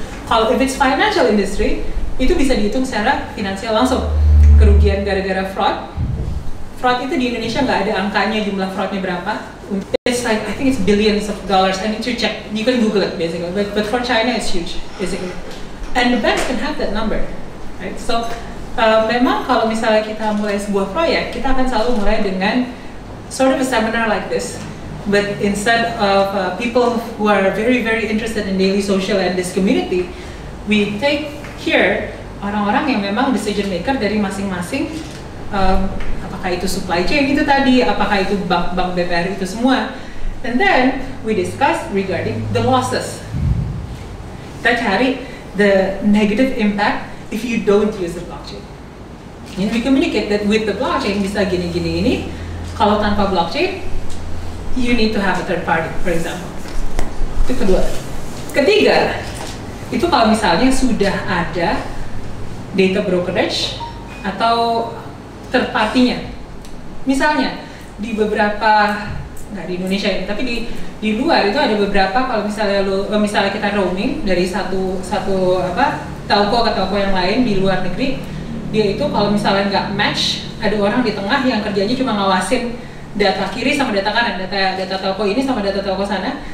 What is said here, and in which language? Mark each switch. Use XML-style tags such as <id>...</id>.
<id>Kalau</id> <en>if it's financial industry,</en> <id>itu bisa dihitung secara finansial langsung. Kerugian gara-gara fraud. Fraud itu di Indonesia nggak ada angkanya, jumlah fraudnya berapa.</id> <en>It's like, I think it's billions of dollars. I need to check. You can Google it basically. But for China, it's huge basically. And the banks can have that number, right?</en> <id>So memang kalau misalnya kita mulai sebuah proyek, kita akan selalu mulai dengan</id> <en>sort of a seminar like this. But instead of people who are very, very interested in daily social and this community, we take here</en> <id>orang-orang yang memang decision maker dari masing-masing, apakah itu supply chain itu tadi, apakah itu bank BPR itu semua.</id> <en>And then we discuss regarding the losses.</en> <id>Kita cari</id> <en>the negative impact if you don't use the blockchain. And we communicate that with the blockchain</en> <id>bisa gini-gini ini, kalau tanpa blockchain,</id> <en>you need to have a third party, for example.</en> <id>Itu kedua. Ketiga, itu kalau misalnya sudah ada data brokerage atau third party-nya. Misalnya di beberapa, nggak di Indonesia ya, tapi di luar itu ada beberapa, kalau misalnya kita roaming dari satu telco ke telco yang lain di luar negeri, dia itu kalau misalnya nggak match, ada orang di tengah yang kerjanya cuma ngawasin data kiri sama data kanan, data telco ini sama data telco sana.</id>